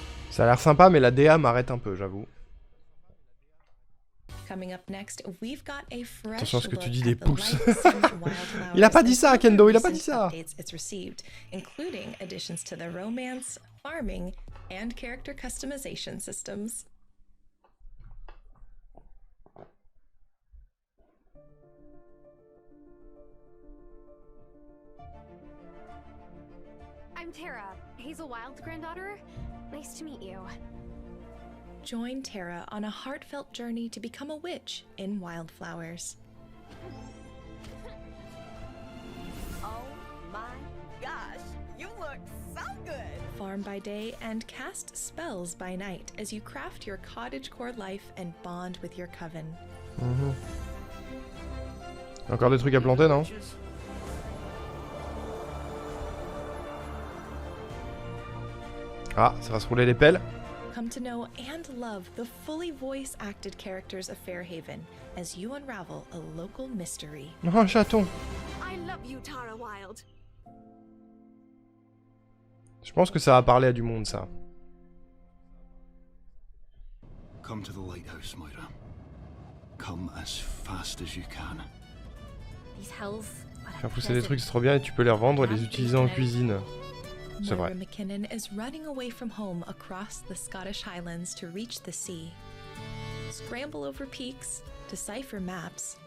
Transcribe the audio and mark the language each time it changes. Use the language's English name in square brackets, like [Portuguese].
[French] Ça a l'air sympa, mais la DA m'arrête un peu, j'avoue. [English] Coming up next, we've got a fresh [French] attention à ce que tu dis des [English] look at the [French] pouces. [English] Wildflowers [French] Il a pas dit ça, Kendo, il a pas dit ça. [English] It's received, including additions to the romance, farming, and character customization systems. I'm Tara, Hazel Wild's granddaughter. Nice to meet you. Join Tara on a heartfelt journey to become a witch in Wildflowers. Oh my gosh, you look so good! Farm by day and cast spells by night as you craft your cottagecore life and bond with your coven. [French] Encore des trucs à planter, non? Ah, ça va se rouler les pelles. [English] Come to know and love the fully voice-acted characters of Fairhaven as you unravel a local mystery. [French] Oh, un chaton. [English] I love you, Tara Wild. [French] Je pense que ça va parler à du monde, ça. [English] Come to the lighthouse, Moira. Come as fast as you can. These hells are [French] Faire pousser des trucs, c'est trop bien et tu peux les revendre et les utiliser en cuisine. C'est vrai. [English] Moira McKinnon is running away from home across the Scottish Highlands to reach the sea. Scramble over peaks, decipher maps.